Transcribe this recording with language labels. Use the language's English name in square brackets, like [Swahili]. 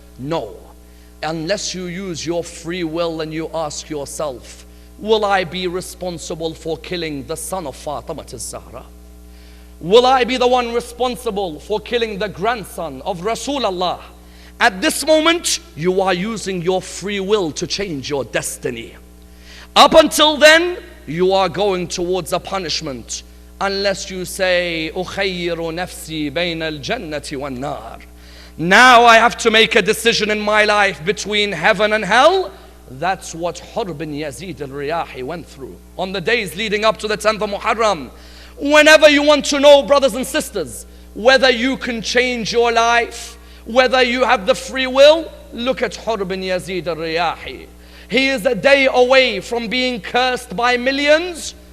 [English] No, unless you use your free will and you ask yourself, will I be responsible for killing the son of Fatima az-Zahra? Will I be the one responsible for killing the grandson of Rasulullah? At this moment, you are using your free will to change your destiny. Up until then, you are going towards a punishment. Unless you say, [Arabic] أُخَيِّرُ نَفْسِي بَيْنَ الْجَنَّةِ وَالنَّارِ. [English] Now I have to make a decision in my life between heaven and hell. That's what Hur bin Yazid al-Riyahi went through on the days leading up to the 10th of Muharram. Whenever you want to know, brothers and sisters, whether you can change your life, whether you have the free will, look at Hur bin Yazid al-Riyahi. He is a day away from being cursed by millions,